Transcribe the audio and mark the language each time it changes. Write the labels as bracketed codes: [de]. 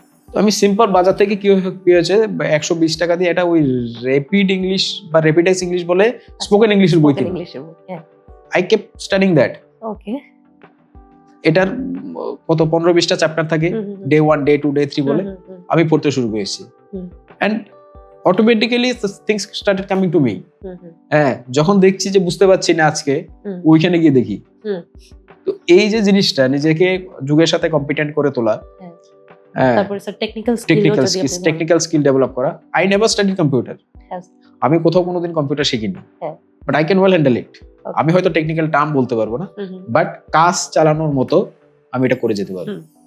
[bn] তো আমি সিম্পল বাজার থেকে কি হয়েছে, 120 টাকা দিয়ে এটা ওই র্যাপিড ইংলিশ বা র্যাপিডেক্স ইংলিশ বলে স্পোকেন ইংলিশের বই কিনি। [en] I kept studying that. Okay. [bn] এটার কত 15-20টা চ্যাপ্টার থাকে, ডে 1, ডে 2, ডে 3 বলে আমি পড়তে শুরু করেছি। [en] And automatically things started coming to me. [bn] হ্যাঁ, যখন দেখছি যে বুঝতে পারছি না আজকে, ওইখানে গিয়ে দেখি। তো এই যে জিনিসটা, নিজেকে যুগের সাথে কম্পিটেন্ট করে তোলা, তারপরে স্যার টেকনিক্যাল স্কিল ডেভেলপ করা। [en] I never study computer. [bn] আমি কোথাও কোনোদিন কম্পিউটার শিখিনি, [en] But I can well handle it. [bn] আমি হয়তো টেকনিক্যাল টার্ম বলতে পারবো না, বাট কাজ চালানোর মতো আমি এটা করে যেতে পারবো।